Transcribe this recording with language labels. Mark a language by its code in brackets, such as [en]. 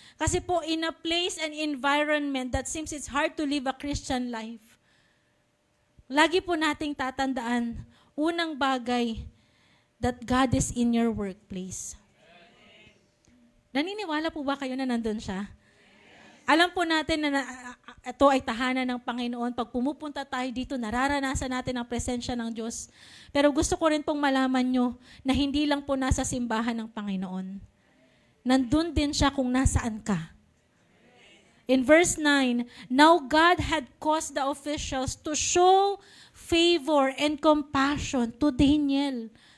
[tl] Kasi po, [en] in a place and environment that seems it's hard to live a Christian life, [tl] lagi po nating tatandaan, unang bagay, [en] that God is in your workplace. [tl] Naniniwala po ba kayo na nandun siya? Alam po natin na ito ay tahanan ng Panginoon. Pag pumupunta tayo dito, nararanasan natin ang presensya ng Diyos. Pero gusto ko rin pong malaman nyo na hindi lang po nasa simbahan ng Panginoon. Nandun din siya kung nasaan ka. [en] In verse 9, now God had caused the officials to show favor and compassion to Daniel.